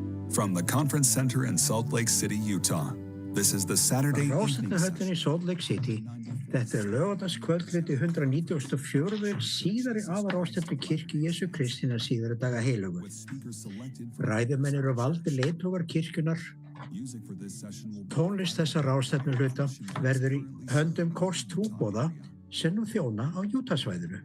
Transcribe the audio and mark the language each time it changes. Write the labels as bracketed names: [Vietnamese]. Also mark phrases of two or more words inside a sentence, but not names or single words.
[English] From the Conference Center in Salt Lake City, Utah, this is the Saturday evening [Icelandic] Ráðstefnuhöllinni í Salt Lake City. Þetta laugardagskvöldhluti 194. síðari aðalráðstefnu kirkju Jesú Krists hinna síðari daga heilögu. Ræðumenn eru valdir leiðtogar kirkjunnar. Tónlist þessa ráðstefnuhluta verður í höndum Kors trúboða sem nú þjóna á Utah-svæðinu.